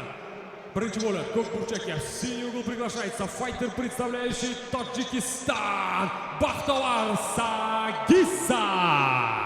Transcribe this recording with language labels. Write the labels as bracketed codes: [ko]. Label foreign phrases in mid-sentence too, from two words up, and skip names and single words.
[uz] Birinchi bo'lib ko'k burchakka [ru] синий угол приглашается файтер, представляющий Tojikiston, Baxtovar Sagizov.